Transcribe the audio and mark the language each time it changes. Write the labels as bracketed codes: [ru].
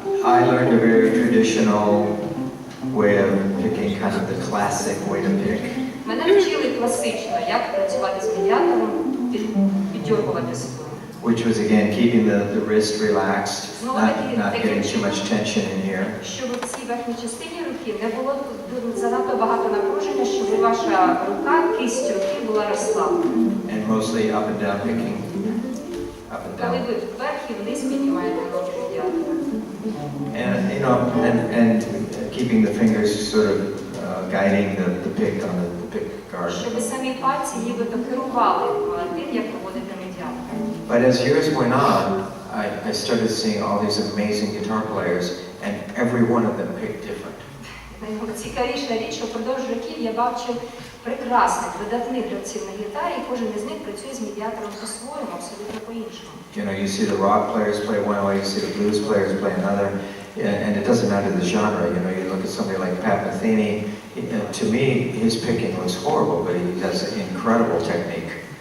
[en] I learned a very traditional way of picking, kind of the classic way to pick. [uk] Мене вчили класично, як працювати з медіатором, піддьоргувати спину. [en] Which was again keeping the wrist relaxed, not getting too much tension in here. [uk] Щоб у цій верхній частині руки не було занадто багато напруження, щоб ваша рука, кисть руки була розслаблена. [en] And mostly up and down picking, up and [uk] Коли [en] down. [uk] ви вверх і вниз піднімаєте ноги медіатора. [en] And you know, and keeping the fingers sort of guiding the pick on the pick guard. [uk] Щоб самі пальці нібито керували тим, як проводити медіатор. [en] But as years went on, I started seeing all these amazing guitar players, and every one of them picked different. [uk] Цікавіша річ, що впродовж років я бачив прекрасних, видатних гравців на гітарі, і кожен із них працює з медіатором по-своєму, абсолютно по-іншому. [en] You know, you see the rock players play one way, you see the blues players play another, and it doesn't matter the genre. You know, you look at somebody like Pat Metheny. To me, his picking looks horrible, but he has incredible technique.